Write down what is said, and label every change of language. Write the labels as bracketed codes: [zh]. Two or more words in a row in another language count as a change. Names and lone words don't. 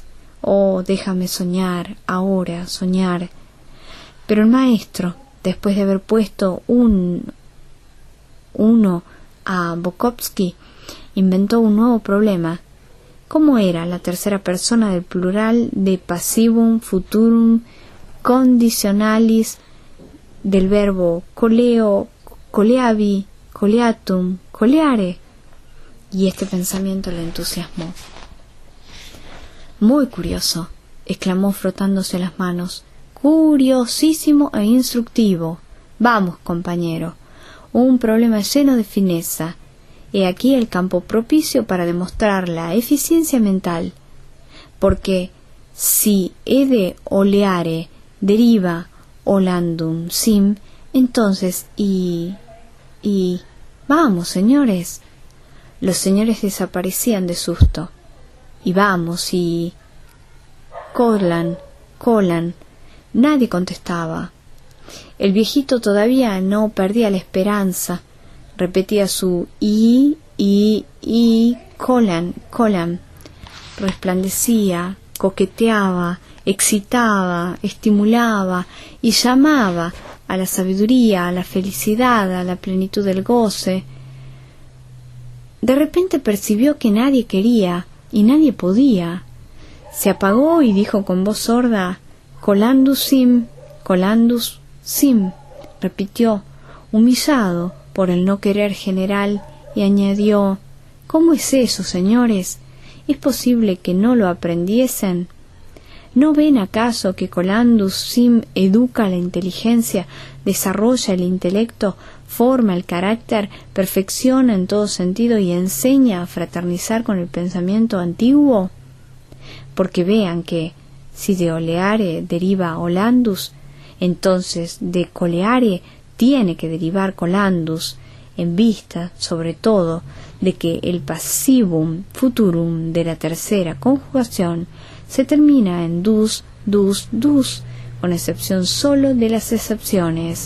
[es] Oh, déjame soñar, ahora soñar. Pero el maestro, después de haber puesto un 1 a Bokovsky, inventó un nuevo problema, ¿Cómo era la tercera persona del plural de [la] passivum futurum conditionalis [es] del verbo [la] coleo, coleavi, coleatum, coleare? [es] Y este pensamiento le entusiasmó. Muy curioso, exclamó frotándose las manos. Curiosísimo e instructivo. Vamos, compañero, un problema lleno de fineza. He aquí el campo propicio para demostrar la eficiencia mental. Porque si ede oleare deriva [la] olandum sim, [es] entonces vamos, señores. Los señores desaparecían de susto. Y vamos, y colan. Nadie contestaba. El viejito todavía no perdía la esperanza. Repetía su colan. Resplandecía, coqueteaba, excitaba, estimulaba y llamaba a la sabiduría, a la felicidad, a la plenitud del goce. De repente percibió que nadie quería y nadie podía. Se apagó y dijo con voz sorda: [la] colandus sim, [es] repitió, humillado por el no querer general, y añadió: ¿cómo es eso, señores? ¿Es posible que no lo aprendiesen? ¿No ven acaso que [la] colandus sim [es] educa la inteligencia, desarrolla el intelecto, forma el carácter, perfecciona en todo sentido y enseña a fraternizar con el pensamiento antiguo? Porque vean que, si de oleare deriva olandus, entonces de coleare tiene que derivar colandus, en vista, sobre todo, de que el [la] passivum futurum [es] de la tercera conjugación se termina en dus, con excepción solo de las excepciones.